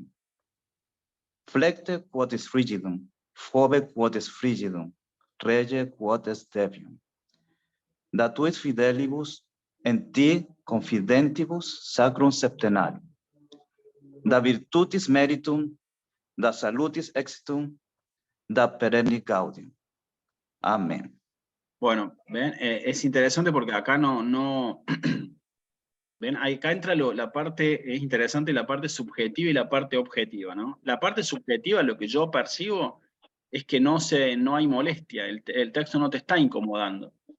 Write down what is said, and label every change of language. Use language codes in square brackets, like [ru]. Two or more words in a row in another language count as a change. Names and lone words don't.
[la] Flecte quod est frigidum, fobe quod est frigidum, rege quod est debium. Da tuis fidelibus en ti confidentibus sacrum septenarium. Da virtutis meritum, da salutis exitum, da perenni gaudium. [es] Amén. Bueno, ven, es interesante porque acá no ven, acá entra la parte, es interesante la parte subjetiva y la parte objetiva, ¿no? La parte subjetiva, lo que yo percibo, es que no hay molestia, el texto no te está incomodando.